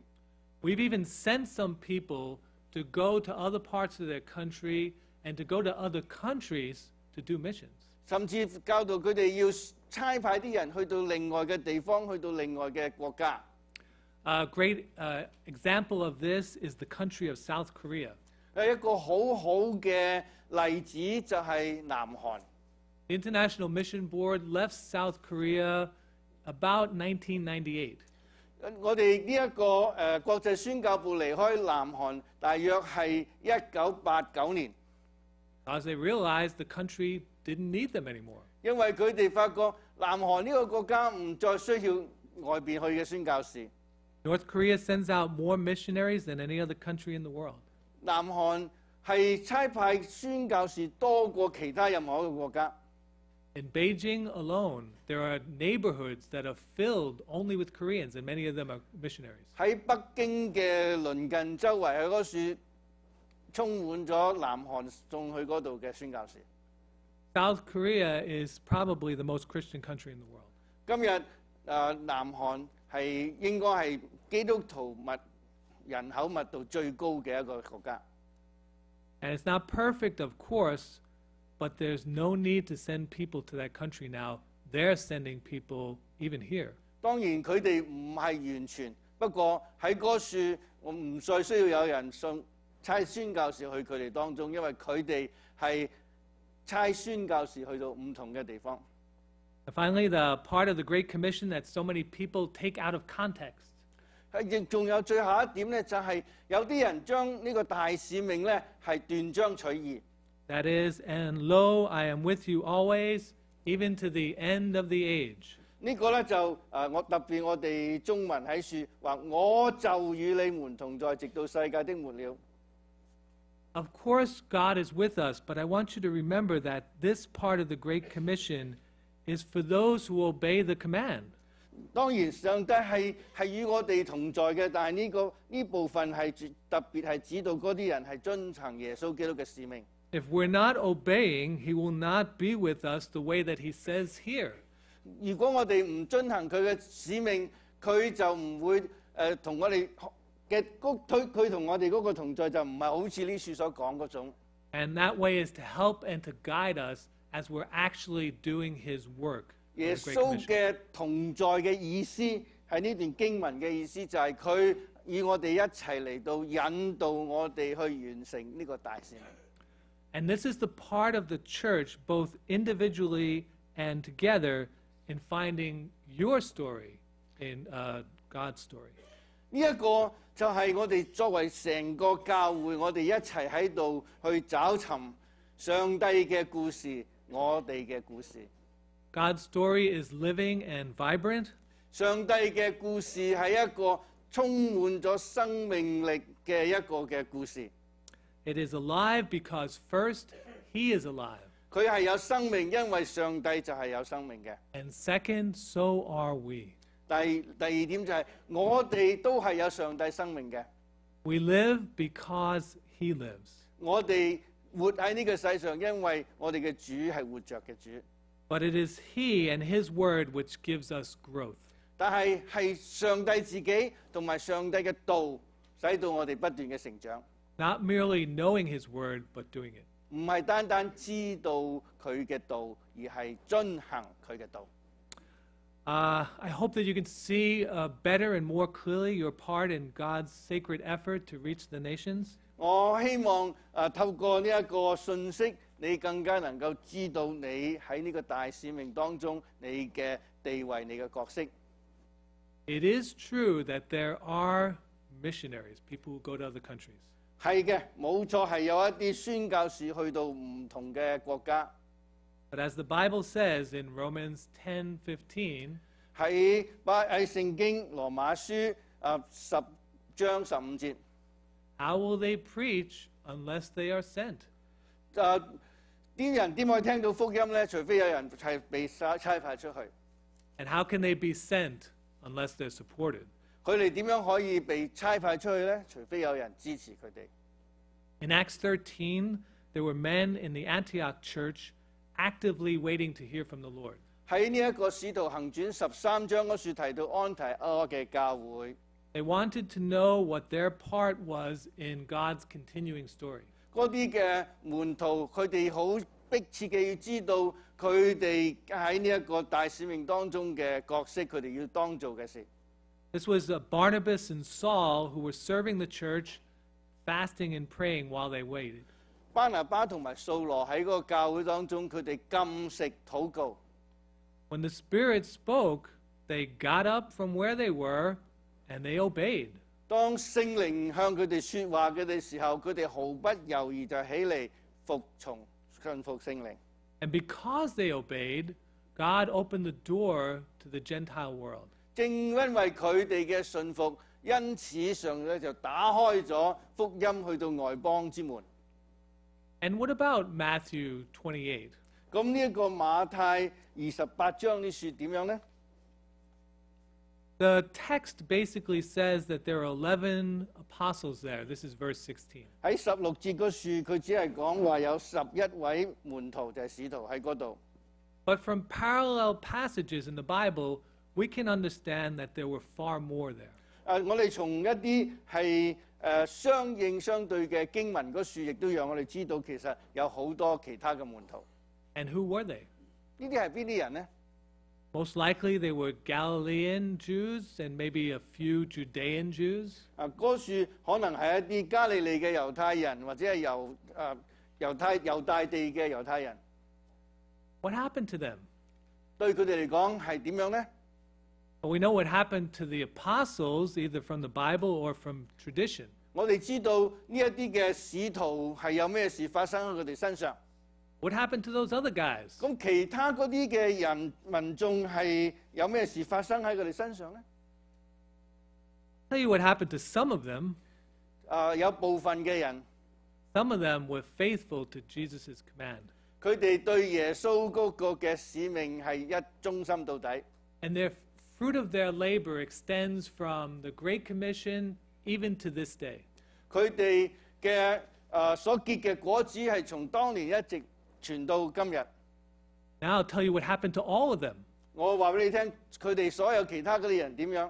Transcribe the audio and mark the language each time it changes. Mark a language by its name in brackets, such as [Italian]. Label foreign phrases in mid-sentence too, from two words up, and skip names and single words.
[English] We've even sent some people to go to other parts of their country and to go to other countries to do missions. [Cantonese] 甚至教導佢哋要差派啲人去到另外嘅地方，去到另外嘅國家。 [English] A great example of this is the country of South Korea. [Cantonese] 一個好好嘅例子就係南韓。 [English] The International Mission Board left South Korea about 1998. [Cantonese] 我哋呢一個國際宣教部離開南韓，大約係1989年， [English] Because they realized the country didn't need them anymore. [Cantonese] 因為佢哋發覺南韓呢個國家唔再需要外邊去嘅宣教士。 [English] North Korea sends out more missionaries than any other country in the world. [Cantonese] 南韓係差派宣教士多過其他任何一個國家。 [English] In Beijing alone, there are neighborhoods that are filled only with Koreans, and many of them are missionaries. [Cantonese] 喺北京嘅鄰近周圍喺嗰處充滿咗南韓送去嗰度嘅宣教士。 [English] South Korea is probably the most Christian country in the world. [Cantonese] 今日南韓係應該係基督徒人口密度最高嘅一個國家。 [English] And it's not perfect, of course, but there's no need to send people to that country now. They're sending people even here. [Cantonese] 當然佢哋唔係完全，不過喺嗰處我唔再需要有人差宣教士去佢哋當中，因為佢哋係差宣教士去到唔同嘅地方。 [English] And finally, the part of the Great Commission that so many people take out of context. [Cantonese] 亦仲有最後一點咧，就係有啲人將呢個大使命咧係斷章取義。 [English] That is, and lo, I am with you always, even to the end of the age. [Cantonese] 呢個咧就特別我哋中文喺書話，我就與你們同在，直到世界的末了。 [English] Of course, God is with us, but I want you to remember that this part of the Great Commission is for those who obey the command. [Cantonese] 當然上帝係與我哋同在嘅，但係呢部分係特別係指導嗰啲人係遵行耶穌基督嘅使命。 [English] If we're not obeying, he will not be with us the way that he says here. [Cantonese] 如果我哋唔遵行佢嘅使命，佢就唔會同我哋嘅佢同我哋嗰個同在就唔係好似呢處所講嗰種。 [English] And that way is to help and to guide us as we're actually doing his work. [Cantonese] 耶穌嘅同在嘅意思係呢段經文嘅意思，就係佢與我哋一齊嚟到引導我哋去完成呢個大使命。 [English] And this is the part of the church, both individually and together, in finding your story in God's story. [Cantonese] 呢一個就係我哋作為成個教會，我哋一齊喺度去找尋上帝嘅故事，我哋嘅故事。 [English] God's story is living and vibrant. [Cantonese] 上帝嘅故事係一個充滿咗生命力嘅一個嘅故事。 [English] It is alive because first, he is alive. [Cantonese] 佢係有生命，因為上帝就係有生命嘅。 [English] And second, so are we. [Cantonese] 第二點就係我哋都係有上帝生命嘅。 [English] We live because he lives. [Cantonese] 我哋活喺呢個世上，因為我哋嘅主係活着嘅主。 [English] But it is he and his word which gives us growth. [Cantonese] 但係上帝自己同埋上帝嘅道，使到我哋不斷嘅成長。 [English] Not merely knowing his word, but doing it. [Cantonese] 唔係單單知道佢嘅道，而係遵行佢嘅道。 [English] I hope that you can see better and more clearly your part in God's sacred effort to reach the nations. [Cantonese] 我希望透過呢一個信息，你更加能夠知道你喺呢個大使命當中你嘅地位、你嘅角色。 [English] It is true that there are missionaries, people who go to other countries. [Cantonese] 係嘅，冇錯，係有一啲宣教士去到唔同嘅國家。 [English] But as the Bible says in Romans 10:15, [Cantonese] 喺聖經羅馬書10章15節， [English] how will they preach unless they are sent? [Cantonese] 啲人點可以聽到福音呢？除非有人係被差派出去。 [English] And how can they be sent unless they're supported? [Cantonese] 佢哋點樣可以被差派出去呢？除非有人支持佢哋。 [English] In Acts 13, there were men in the Antioch church actively waiting to hear from the Lord. [Cantonese] 喺呢一個使徒行傳13章嗰處提到安提阿嘅教會， [English] They wanted to know what their part was in God's continuing story. [Cantonese] 嗰啲嘅門徒佢哋好迫切嘅要知道佢哋喺呢一個大使命當中嘅角色，佢哋要當做嘅事。 [English] This was Barnabas and Saul who were serving the church, fasting and praying while they waited. [Cantonese] 巴拿巴同埋掃羅喺嗰個教會當中，佢哋禁食禱告。 [English] When the Spirit spoke, they got up from where they were and they obeyed. [Cantonese] 當聖靈向佢哋説話嘅時候，佢哋毫不猶豫就起嚟服從信服聖靈。 [English] And because they obeyed, God opened the door to the Gentile world. [Cantonese] 正因為佢哋嘅信服，因此上咧就打開咗福音去到外邦之門。 [English] And what about Matthew 28? [Cantonese] 咁呢一個馬太28章啲説點樣呢？ [English] The text basically says that there are 11 apostles there. This is verse 16. [Cantonese] 喺16節嗰處，佢只係講話有11位門徒就係使徒喺嗰度。 [English] But from parallel passages in the Bible, we can understand that there were far more there. [Cantonese] 我哋從一啲係相應相對嘅經文嗰處，亦都讓我哋知道其實有好多其他嘅門徒。 [English] And who were they? [Cantonese] 呢啲係邊啲人呢？ [English] Most likely they were Galilean Jews and maybe a few Judean Jews. [Cantonese] 嗰處可能係一啲加利利嘅猶太人，或者係猶大地嘅猶太人。 [English] What happened to them? [Cantonese] 對佢哋嚟講係點樣呢？ [English] Well, we know what happened to the apostles, either from the Bible or from tradition. [Cantonese] 我哋知道呢一啲嘅使徒係有咩事發生喺佢哋身上。 [English] What happened to those other guys? [Cantonese] 咁其他嗰啲嘅人民眾係有咩事發生喺佢哋身上呢？ [English] I'll tell you what happened to some of them. [Cantonese] 有部分嘅人， [English] Some of them were faithful to Jesus' command. [Cantonese] 佢哋對耶穌嗰個嘅使命係一忠心到底。 [English] And their fruit of their labor extends from the Great Commission even to this day. [Cantonese] 佢哋嘅所結嘅果子係從當年一直傳到今日。 [English] Now I'll tell you what happened to all of them. [Cantonese] 我話俾你聽，佢哋所有其他嗰啲人點樣？